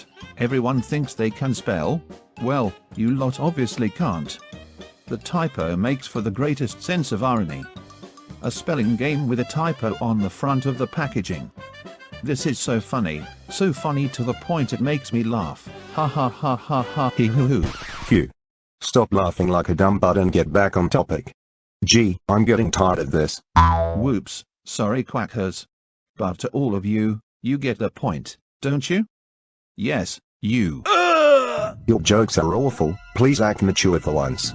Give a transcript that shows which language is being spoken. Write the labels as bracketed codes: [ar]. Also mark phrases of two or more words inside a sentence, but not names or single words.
[en] Everyone thinks they can spell? Well, you lot obviously can't." The typo makes for the greatest sense of irony. A spelling game with a typo on the front of the packaging. This is so funny to the point it makes me laugh. Ha ha ha ha ha hee hoo hoo. Hugh, stop laughing like a dumb butt and get back on topic. Gee, I'm getting tired of this. Whoops, sorry Quackers. But to all of you, you get the point, don't you? Yes, you. Your jokes are awful, please act mature for once.